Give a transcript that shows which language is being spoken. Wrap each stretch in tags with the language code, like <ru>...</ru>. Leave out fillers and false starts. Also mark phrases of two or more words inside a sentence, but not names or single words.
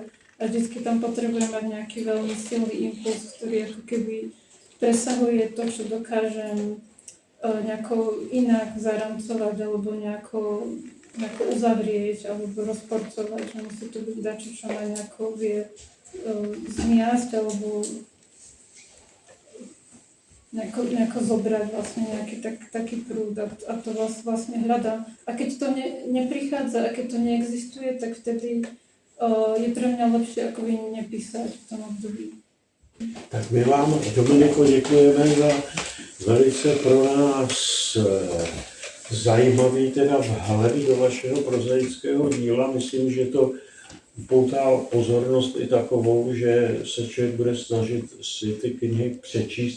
<sk>A vždycky tam potrebujem mať nejaký veľmi silný impuls, ktorý ako keby presahuje to, čo dokážem nejako inak zaramcovať alebo nejako uzavrieť alebo rozporcovať, že musí to byť dačo, čo ma nejako vie zmiasť alebo nejako zobrať vlastne nejaký taký prúd a to vlastne hľadám. A keď to neprichádza a keď to neexistuje, tak vtedy je pre mňa lepšie akoby nepísať v tom období.</sk> <cs>Tak my vám, Dominiko, děkujeme za velice pro nás zajímavý teda vhled do vašeho prozaického díla. Myslím, že to upoutá pozornost i takovou, že se člověk bude snažit si ty knihy přečíst.</cs>